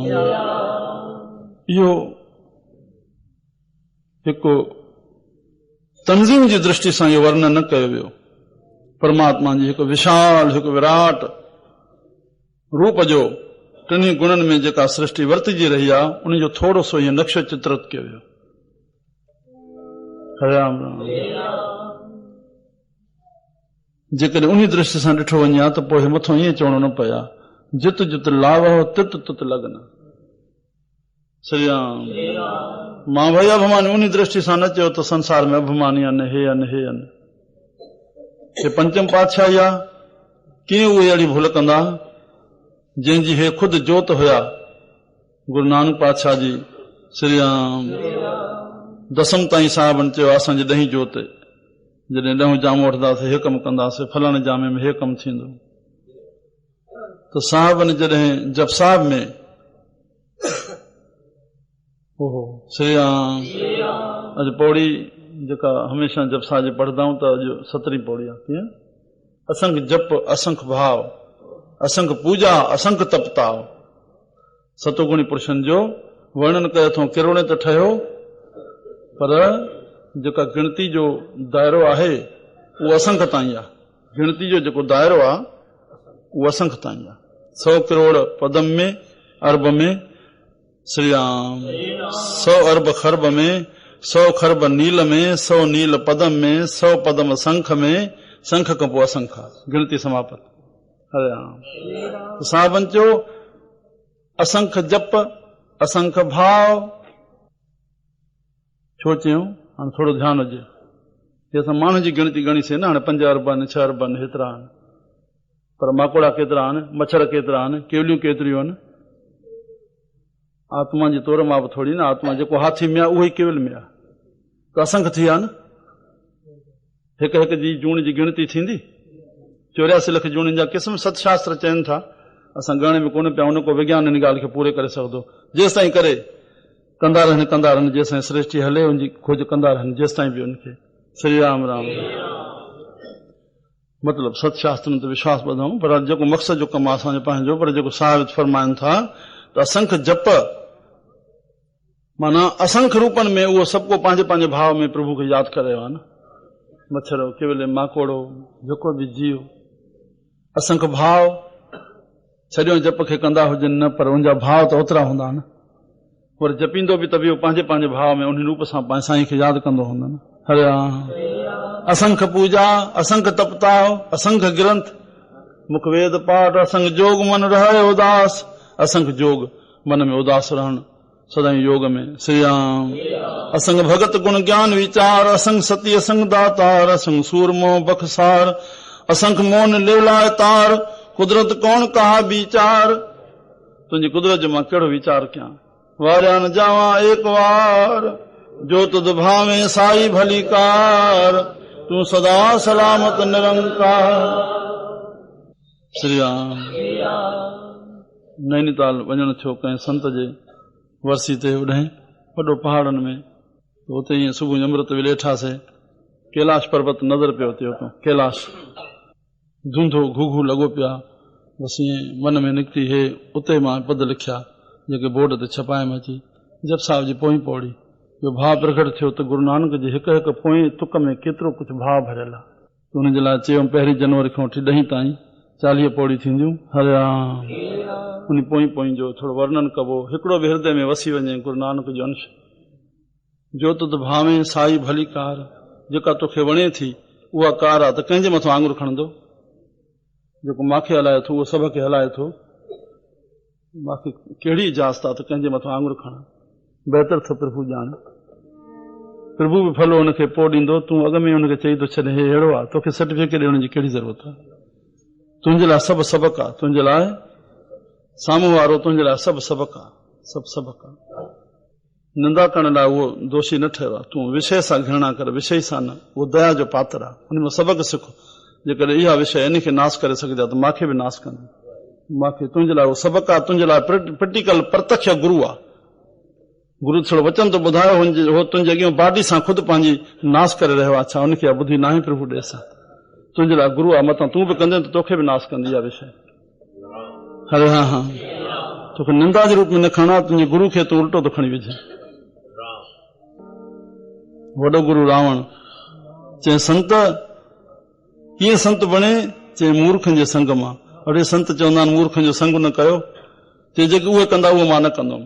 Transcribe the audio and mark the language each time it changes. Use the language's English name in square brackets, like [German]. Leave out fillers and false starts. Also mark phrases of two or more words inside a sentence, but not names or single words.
[Sindhi] इहो हिकु तंज़ीम जी दृष्टि सां इहो वर्णन न कयो वियो। परमात्मा जी हिकु विशाल, हिकु विराट रूप जो 3 गुणनि में जेका सृष्टि वर्तिजी रही आहे, उन जो थोरो सो ईअं नक्शो चित्रित कयो वियो। हरे राम। जेकॾहिं उन दृष्टि सां ॾिठो वञे हा त पोइ मथां ईअं चवणो न पए, जित जित लावो तित तित लगन। श्री राम। मां भई अभिमानी उन दृष्टि सां न चयो त संसार में अभिमानी आहिनि, हे आहिनि, हे आहिनि। हे पंचम पातशाही आहे, कीअं उहे अहिड़ी भुल कंदा जंहिंजी हे ख़ुदि जोत हुया। गुरु नानक पातशाह जी श्री राम। दसम ताईं साहिबनि चयो असांजे ॾहीं जोत जॾहिं ॾहों जाम वठंदासीं हे कमु कंदासीं, फलाणे जामे में हे कमु थींदो। त साहिबनि जॾहिं जप साहिब में ओहो श्री राम अॼु पौड़ी जेका हमेशह जप साहिब जी पढ़ंदा आहियूं त अॼु 17वीं पौड़ी आहे। कीअं? [Punjabi] ਅਸੰਖ ਜਪ ਅਸੰਖ ਭਾਉ ਅਸੰਖ ਪੂਜਾ ਅਸੰਖ ਤਪਤਾਉ [Sindhi] सतोगुणी पुरुषनि जो वर्णन करे थो। किरोणे त ठहियो पर जेका गिणती जो दायरो आहे उहो असंख्य ताईं आहे। गिणती जो जेको दायरो आहे उहो असंख्य ताईं आहे। 100 करोड़ पदम में अरब में श्री राम, 100 अरब खरब में, 100 खरब नील में, 100 नील पदम में, 100 पदम संख में, संख खां पोइ असंख्य गिणती समाप्त। हरे राम। साहिबनि चयो [Punjabi] ਅਸੰਖ ਜਪ ਅਸੰਖ ਭਾਉ। [Sindhi] छो चयूं? हाणे थोरो ध्यानु हुजे। हे असां माण्हू जी गिणती गणीसीं न, हाणे 5 अरब आहिनि, 6 अरब आहिनि, हेतिरा आहिनि, पर माकोड़ा केतिरा आहिनि, मच्छर केतिरा आहिनि, केवलियूं केतिरियूं आहिनि। आत्मा जी तौर मां बि थोरी न, आत्मा जेको हाथी में आहे उहो ई केवल में आहे, त असंख्य थी आहे न। हिक हिक जी जूण जी गिणती थींदी? 84 लख जूणनि जा क़िस्म सतशास्त्र चवनि था। असां गणे में कोन पिया, उन को विज्ञान इन ॻाल्हि खे पूरे करे सघंदो। जेसि ताईं करे कंदा रहनि, जेसि ताईं सृष्टि हले उनजी खोज कंदा रहनि, जेसि ताईं बि उनखे। श्री राम राम। मतिलबु सतशास्त्रनि ते विश्वास ॿधूं, पर जेको मक़सद जो कमु आहे असांजो पंहिंजो, पर जेको साहिब फरमाइनि था त [Punjabi] ਅਸੰਖ ਜਪ [Sindhi] माना असंख्य रूपनि में उहो सभु को पंहिंजे पंहिंजे भाव में प्रभु खे यादि करे रहियो आहे न। मच्छर केवल माकोड़ो जेको बि जीव असंख्य भाव सॼो जप खे कंदा हुजनि न, पर उनजा भाव त ओतिरा हूंदा न। पर जपींदो बि त बि पंहिंजे पंहिंजे भाव में उन रूप सां पंहिंजे साईं खे यादि कंदो हूंदो न। [Punjabi] ਹਰੇ ਰਾਮ। ਅਸੰਖ ਪੂਜਾ ਅਸੰਖ ਤਪਤਾਉ ਅਸੰਖ ਗ੍ਰੰਥ ਮੁਖਿ ਵੇਦ ਪਾਠ ਅਸੰਖ ਜੋਗ ਮਨਿ ਰਹਹਿ ਉਦਾਸ। [Sindhi] असंख्य जोग मन में उदास रहण सदाई योग में। श्री राम। [Punjabi] ਅਸੰਖ ਭਗਤ ਗੁਣ ਗਿਆਨ ਵੀਚਾਰ ਅਸੰਖ ਸਤੀ ਅਸੰਖ ਦਾਤਾਰ ਅਸੰਖ ਸੂਰਮੋ ਬਖਸਾਰ ਅਸੰਖ ਮੋਨ ਲਿਵ ਲਾਇ ਤਾਰ ਕੁਦਰਤਿ ਕਵਣ ਕਹਾ ਵੀਚਾਰੁ। [Sindhi] तुझी कुदरत जो मां कहिड़ो वीचार कयां। [Punjabi] ਵਾਰਿਆ ਨ ਜਾਵਾ ਏਕ ਵਾਰ ਜੋ ਤੁਧੁ ਭਾਵੈ ਸਾਈ ਭਲੀ ਕਾਰ ਤੂ ਸਦਾ ਸਲਾਮਤਿ ਨਿਰੰਕਾਰ। [Sindhi] श्री राम। नैनीताल वञण थियो कंहिं संत जे वरसी ते, उॾहें वॾो पहाड़नि में, उते ईअं सुबुह जो अमृत वेले वेठासीं। कैलाश पर्वत नज़र पियो अचे, उतां कैलाश धुंधो घुघू लॻो पिया। बसि ईअं मन में निकिती। हे उते मां पद लिखिया जेके बोर्ड ते छपायमि अची। जप साहिब जी पोई पौड़ी जो भाव प्रकट थियो त गुरु नानक जी हिकु हिकु पोइ तुक में केतिरो कुझु भाव भरियल आहे। हुनजे लाइ चयो 1 जनवरी खां वठी 10 ताईं 40 पौड़ी थींदियूं। हरे राम। उन पोई जो थोरो वर्णन कबो, हिकिड़ो बि हृदय में वसी वञे गुरु नानक जो अंश। [Punjabi] ਜੋ ਤੁਧੁ ਭਾਵੈ ਸਾਈ ਭਲੀ ਕਾਰ, [Sindhi] जेका तोखे वणे थी उहा कार आहे त कंहिंजे मथां आङुर खणंदो। जेको मूंखे हलाए थो उहो सभ खे हलाए थो। मूंखे कहिड़ी इजाज़त आहे त कंहिंजे मथां आङुर खणा। बहितर थो प्रभु ॼाण। प्रभु बि फलो हुनखे पोइ ॾींदो। तूं अॻ में हुनखे चई थो छॾे हे अहिड़ो आहे, तोखे सर्टिफिकेट ॾियण जी कहिड़ी ज़रूरत आहे। तुंहिंजे लाइ सभु सबक़ु आहे, तुंहिंजे लाइ साम्हूं वारो तुंहिंजे लाइ सभु सबक़ु आहे, सभु सबक़ु आहे। निंदा करण लाइ उहो दोषी न ठहियो आहे। तूं विषय सां घृणा कर, विषय सां न। उहो दया जो पात्र आहे, हुनमें सबक़ु सिख। जेकॾहिं इहा विषय इन खे नाश करे सघंदा त मूंखे बि नाश कंदो। मूंखे तुंहिंजे लाइ उहो सबक़ु आहे, तुंहिंजे लाइ प्रैक्टिकल प्रत्यक्ष गुरु आहे। गुरु थोरो वचन तो ॿुधायो, हो तुंहिंजे अॻियां बाडी सां ख़ुदि पंहिंजी नाश करे रहियो आहे। छा उनखे ॿुधी न आहे प्रभु ॾे सां? तुंहिंजे लाइ गुरु आहे, मथां तूं बि कंदे त तोखे बि नाश कंदी इहा विषय। हरे हा हा। तोखे निंदा जे रूप में न खणा, तुंहिंजे गुरु खे तूं उल्टो थो खणी विझे। वॾो गुरु रावण चए संत कीअं संत बणे? चए मूर्खनि जे संग मां। अड़े संत चवंदा आहिनि मूर्खनि जो संग न कयो। चए जेके उहे कंदा उहो मां न कंदुमि।